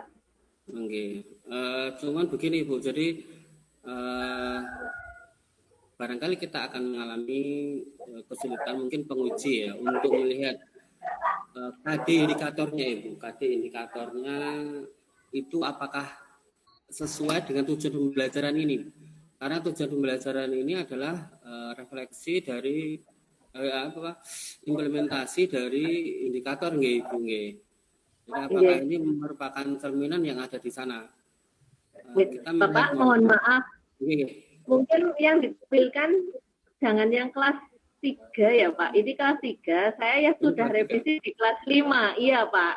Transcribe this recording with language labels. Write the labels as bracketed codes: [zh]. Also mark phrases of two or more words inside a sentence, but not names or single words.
[id] Oke, cuman begini Bu, jadi barangkali kita akan mengalami kesulitan mungkin penguji ya untuk melihat KD indikatornya Ibu. KD indikatornya itu apakah sesuai dengan tujuan pembelajaran ini? Karena tujuan pembelajaran ini adalah refleksi dari implementasi dari indikator nggih Ibu nggih. Jadi apakah ini merupakan cerminan yang ada di sana? Kita Bapak mohon maaf. Mungkin yang ditampilkan jangan yang kelas 3 ya Pak. Ini kelas 3, saya ya sudah revisi di kelas 5. Iya Pak.